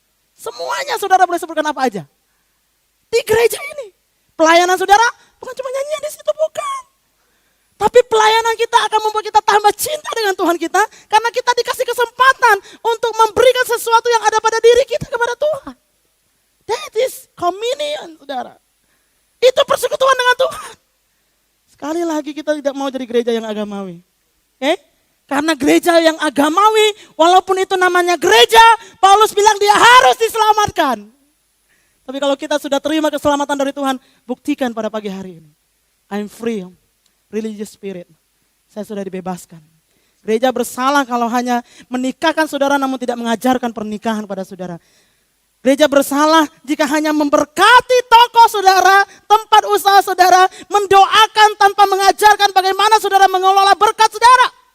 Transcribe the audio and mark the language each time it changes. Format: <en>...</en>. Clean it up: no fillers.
<id>Semuanya saudara boleh sebutkan apa aja. Di gereja ini. Pelayanan saudara bukan cuma nyanyian di situ, bukan. Tapi pelayanan kita akan membuat kita tambah cinta dengan Tuhan kita karena kita dikasih kesempatan untuk memberikan sesuatu yang ada pada diri kita kepada Tuhan.</id> <en>That is communion, saudara.</en> <id>Itu persekutuan dengan Tuhan. Sekali lagi kita tidak mau jadi gereja yang agamawi. Karena gereja yang agamawi, walaupun itu namanya gereja, Paulus bilang dia harus diselamatkan. Tapi kalau kita sudah terima keselamatan dari Tuhan, buktikan pada pagi hari ini.</id> <en>I'm free, religious spirit.</en> <id>Saya sudah dibebaskan. Gereja bersalah kalau hanya menikahkan saudara namun tidak mengajarkan pernikahan pada saudara. Gereja bersalah jika hanya memberkati toko saudara, tempat usaha saudara, mendoakan tanpa mengajarkan bagaimana saudara mengelola berkat saudara.</id>